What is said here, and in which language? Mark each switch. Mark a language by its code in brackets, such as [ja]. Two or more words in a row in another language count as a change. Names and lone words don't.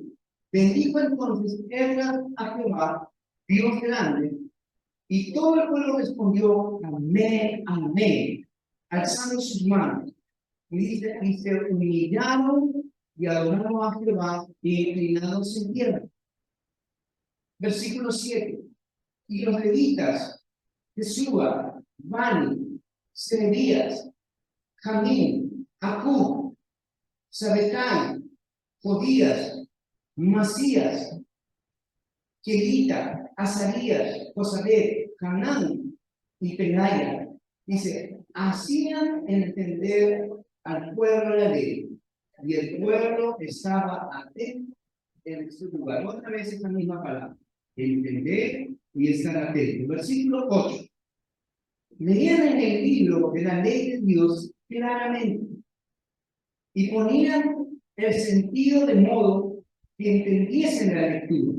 [es] Bendijo entonces Esdras a Jehová, Dios grande, y todo el pueblo respondió, amén, amén, alzando sus manos. Y se humillaron y adoraron a Jehová y inclinados en tierra. Versículo 7. Y los levitas, Jesúa, Bani, Serebías, Jamín, Acub, Sabecai, Jodías, Masías, Kelita, Azarías, Josabet, Hanán y Penaya, dice, hacían entender al pueblo la ley, y el pueblo estaba atento en su lugar. Otra vez esa misma palabra, entender y estar atento. Versículo 8. Leían en el libro de la ley de Dios claramente y ponían el sentido de modo que entendiesen la lectura.